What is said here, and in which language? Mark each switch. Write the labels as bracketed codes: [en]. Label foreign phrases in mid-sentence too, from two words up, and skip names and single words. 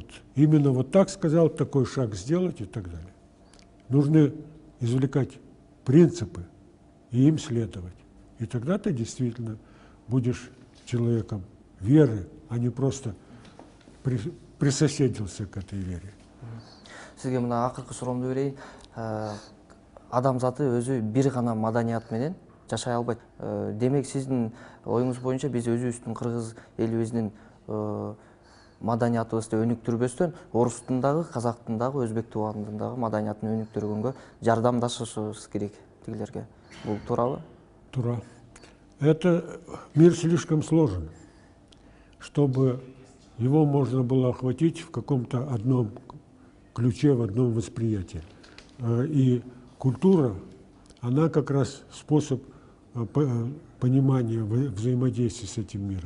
[ru] Именно вот так сказал, такой шаг сделать и так далее. Нужно извлекать принципы и им следовать. И тогда ты действительно будешь человеком веры, а не просто присоседился к этой вере. [ky] Сізге мына акыркы суроомду берейин. Адамзаты өзү бир гана маданият менен жашай албайт. Демек сиздин оюңуз боюнча биз өзүбүздүн кыргыз элибиздин маданиятыбызды өнүктүрбөстөн орустун дагы, казактын дагы, өзбек тубандын дагы маданиятын өнүктүргөнгө жардамдашышыбыз керек тигилерге. Бул туурабы? Туура. [ru] Это мир слишком сложен, чтобы его можно было охватить в каком-то одном ключе, в одном восприятии. И культура, она как раз способ понимания взаимодействия с этим миром.